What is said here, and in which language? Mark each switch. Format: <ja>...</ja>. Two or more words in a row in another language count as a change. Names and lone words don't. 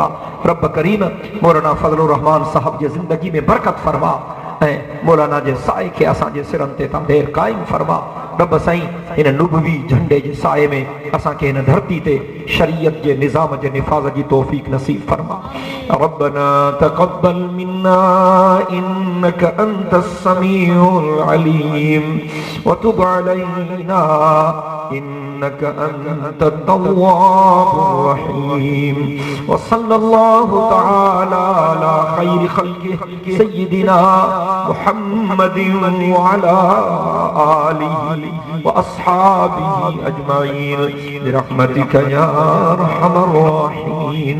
<sd>रब करीम मौलाना फज़लुर रहमान साहब जी ज़िंदगी में बरकत फरमा ऐं मौलाना जे साए खे असांजे सिरनि ते तंदेर क़ाइम फरमा। रब साईं हिन नुबवी झंडे जे साए में असांखे हिन धरती ते शरीयत जे निज़ाम जे निफ़ाज़ जी तौफ़ीक़ नसीब फरमा।</sd> <ar>ربنا تقبل منا إنك أنت السميع العليم وتب علينا إنك أنت التواب الرحيم وصلى الله تعالى على خير خلقه سيدنا محمد وعلى آله وأصحابه أجمعين برحمتك يا أرحم الراحمين.</ar>